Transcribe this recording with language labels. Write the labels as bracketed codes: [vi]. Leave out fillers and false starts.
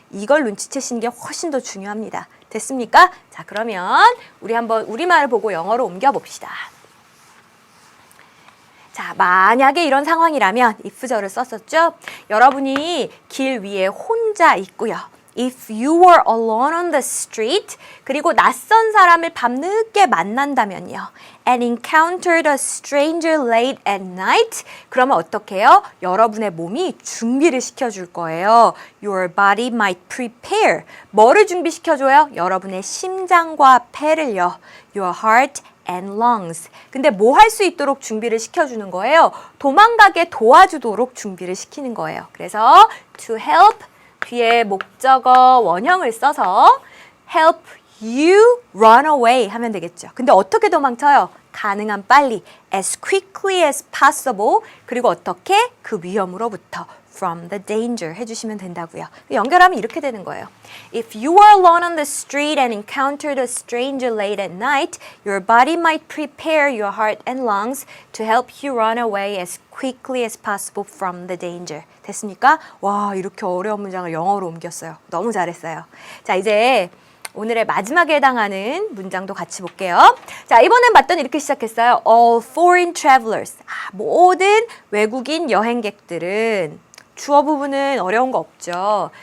[ko] 이걸 눈치채시는 게 훨씬 더 중요합니다. 됐습니까? 자, 그러면 우리 한번 우리말을 보고 영어로 옮겨봅시다. 자, 만약에 이런 상황이라면 if절을 썼었죠? 여러분이 길 위에 혼자 있고요. [en] If you were alone on the street, [ko] 그리고 낯선 사람을 밤늦게 만난다면요. [en] And encountered a stranger late at night, [ko] 그러면 어떻게 해요? 여러분의 몸이 준비를 시켜줄 거예요. [en] Your body might prepare. [ko] 뭐를 준비시켜줘요? 여러분의 심장과 폐를요. [en] Your heart and lungs. [ko] 근데 뭐 할 수 있도록 준비를 시켜주는 거예요? 도망가게 도와주도록 준비를 시키는 거예요. 그래서 [en] to help [ko] 뒤에 목적어 원형을 써서 [en] help you run away [ko] 하면 되겠죠. 근데 어떻게 도망쳐요? 가능한 빨리 [en] as quickly as possible [ko] 그리고 어떻게? 그 위험으로부터 [en] from the danger [ko] 해주시면 된다고요. 연결하면 이렇게 되는 거예요. [en] If you were alone on the street and encountered a stranger late at night, your body might prepare your heart and lungs to help you run away as quickly as possible from the danger. [ko] 됐습니까? 와, 이렇게 어려운 문장을 영어로 옮겼어요. 너무 잘했어요. 자, 이제 오늘의 마지막에 해당하는 문장도 같이 볼게요. 자, 이번엔 봤더니 이렇게 시작했어요. [en] All foreign travelers. [ko] 모든 외국인 여행객들은 주어 부분은 어려운 거 없죠.